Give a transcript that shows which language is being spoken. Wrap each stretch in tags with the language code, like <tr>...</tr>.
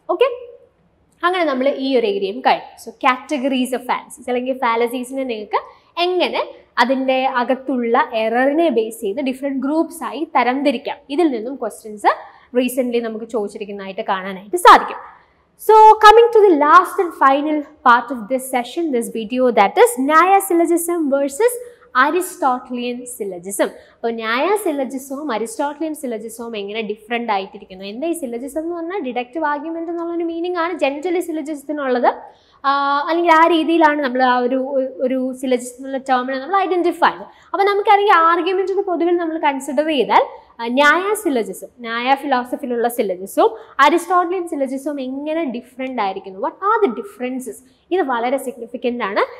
<ml>Okay, അങ്ങനെ നമ്മൾ ഈ ഒരു ഏരിയയും കഴിഞ്ഞു.</ml> <en>so categories of fallacies</en> <ml>അല്ലെങ്കിൽ ഫാലസീസിനെ നിങ്ങൾക്ക് എങ്ങനെ അതിൻ്റെ അകത്തുള്ള എററിനെ ബേസ് ചെയ്ത് ഡിഫറെൻറ്റ് ഗ്രൂപ്പ്സ് ആയി തരംതിരിക്കാം. ഇതിൽ നിന്നും ക്വസ്റ്റ്യൻസ് റീസെൻ്റ്ലി നമുക്ക് ചോദിച്ചിരിക്കുന്നതായിട്ട് കാണാനായിട്ട് സാധിക്കും.</ml> <en>So coming to the last and final part of this session, this video, that is Nyaya Syllogism versus Aristotelian Syllogism.</en> <ml>അപ്പോൾ ന്യായ സില്ലജിസവും അരിസ്റ്റോട്ടലിയൻ സില്ലജിസവും എങ്ങനെ ഡിഫറെൻ്റ് ആയിട്ടിരിക്കുന്നു. എന്താ ഈ സില്ലജിസം എന്ന് പറഞ്ഞാൽ ഡിഡക്റ്റീവ് ആർഗ്യുമെൻ്റ് എന്നുള്ളൊരു മീനിങ് ആണ് ജനറലി സില്ലജിസത്തിനുള്ളത്. അല്ലെങ്കിൽ ആ രീതിയിലാണ് നമ്മൾ ആ ഒരു സില്ലജിസം എന്നുള്ള ടേമിനെ നമ്മൾ ഐഡൻറ്റിഫൈ ചെയ്യുന്നത്. അപ്പോൾ നമുക്കറിയാം ആർഗ്യുമെൻറ്റിന് പൊതുവിൽ നമ്മൾ കൺസിഡർ ചെയ്താൽ ന്യായ സില്ലജിസം, ന്യായ ഫിലോസഫിയിലുള്ള സില്ലജിസവും അരിസ്റ്റോട്ടലിയൻ സില്ലജിസവും എങ്ങനെ ഡിഫറെൻ്റ് ആയിരിക്കുന്നു,</ml> <en>what are the differences,</en> <ml>ഇത് വളരെ സിഗ്നിഫിക്കൻ്റ് ആണ്.</ml>